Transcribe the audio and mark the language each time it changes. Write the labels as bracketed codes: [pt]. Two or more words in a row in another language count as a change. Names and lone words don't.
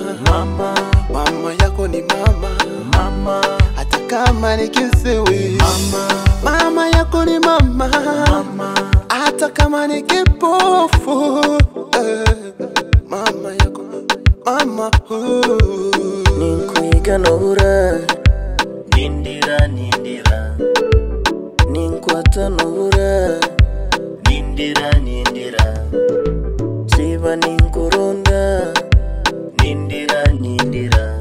[sw] Mama Mama yako ni mama, Mama hata kama ni kisiwi. Mama yako ni mama, Mama hata kama ni kipofu. Mama yako mama. [nyn] Ninkuyiganura Nindira nindira Ninkwatanura Nindira nindira Siba ninkurunda Nindira nindira